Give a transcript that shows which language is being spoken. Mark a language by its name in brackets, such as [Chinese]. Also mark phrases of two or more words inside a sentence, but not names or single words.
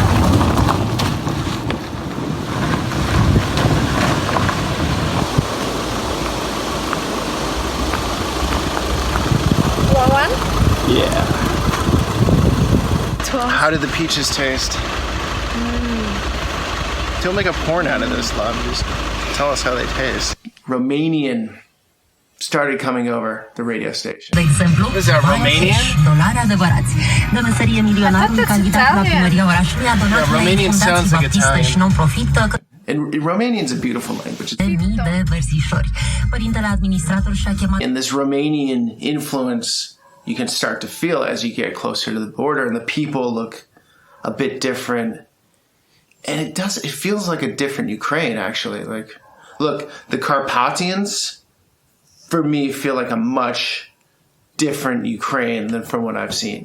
[English] Yeah. How did the peaches taste? Don't make a porn out of this, love. Just tell us how they taste. Romanian started coming over the radio station. [Romanian] De exemplu, [English] Is that Romanian? [Romanian] $10 adevărați. De meserie milionarul candidat la primăria orașului a donat la [English] Romanian sounds like baptiste Italian. [Romanian] și non-profit [English] And Romanian's a beautiful language. [Romanian] de mii de versișori. Părintele administrator și-a chemat [English] And this Romanian influence you can start to feel as you get closer to the border, and the people look a bit different. And it feels like a different Ukraine, actually. Like, look, the Carpathians, for me, feel like a much different Ukraine than from what I've seen.